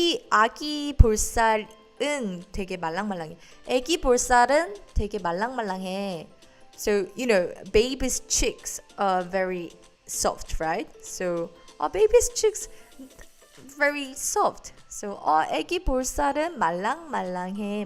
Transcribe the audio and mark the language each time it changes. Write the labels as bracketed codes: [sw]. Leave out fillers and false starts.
[ko] 아기 볼살은 되게 말랑말랑해. 아기 볼살은 되게 말랑말랑해. [en] So, baby's cheeks are very soft, right? So, baby's cheeks very soft. So, [ko] 아기 볼살은 말랑말랑해.